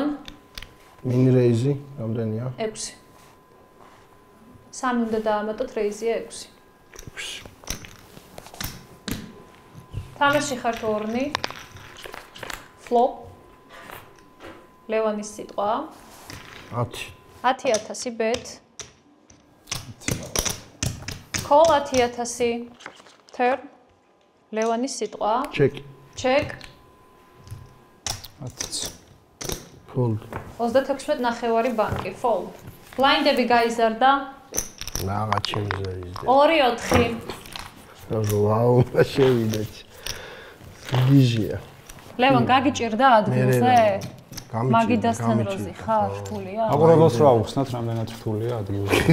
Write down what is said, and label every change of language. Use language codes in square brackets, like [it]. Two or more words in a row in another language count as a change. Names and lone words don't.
[en] Mini raise, რამდენია? [ka] 6. 3 უნდა დაამატოთ, რეიზია 6. თამაში ხართ ორნი. Flop. ლევანის სიტყვა. [en] 10,000 bet. Call 10,000. Turn. [ka] ლევანის სიტყვა. [en] Check. Fold. [ka] 36 ნახევარი ბანკი. [en] Fold. [ka] Blindები გაიზარდა. Რაღაც ჩემზე ისე. 2-4. ვაუ, შევიდეთ. გიჟია. ლევან გაგიჭირდა ადგილზე? მაგიდასთან როზი ხარ, რთულია? აყურებელს რა უხსნათ, რამდენად რთულია ადგილზე.